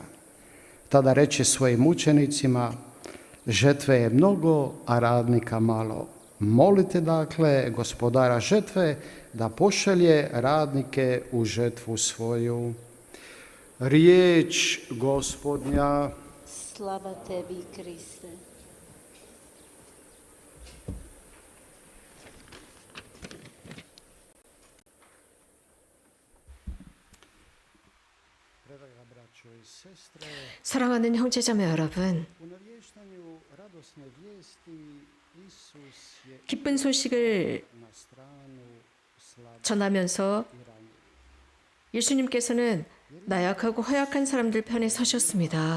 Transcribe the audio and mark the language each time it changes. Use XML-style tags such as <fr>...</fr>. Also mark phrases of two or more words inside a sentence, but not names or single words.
<hr>Tada reče svojim učenicima, žetve je mnogo, a radnika malo. Molite dakle gospodara žetve da pošalje radnike u žetvu svoju. Riječ Gospodnja. Slava Tebi, Kriste.</hr> <ko>사랑하는 형제자매 여러분, 기쁜 소식을 전하면서 예수님께서는 나약하고 허약한 사람들 편에 서셨습니다.</ko>